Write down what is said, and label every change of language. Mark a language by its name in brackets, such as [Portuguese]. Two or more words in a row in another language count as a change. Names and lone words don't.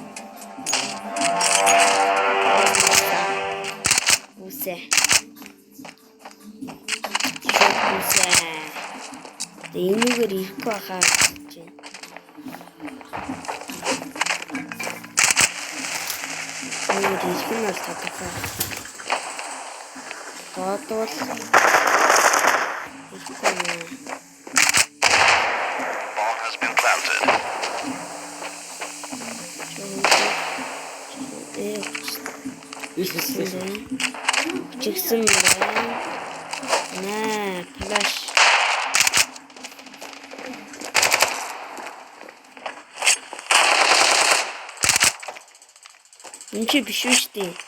[Mongolian] Энэгээр ирэхгүй байхаа гэж байна. Энэгээр ирэх нь бол тодорхой. Бодвол [English] Bomb has been planted. [Mongolian] Чигсэн байна. Наа, флаш. Энд чи биш үү штий.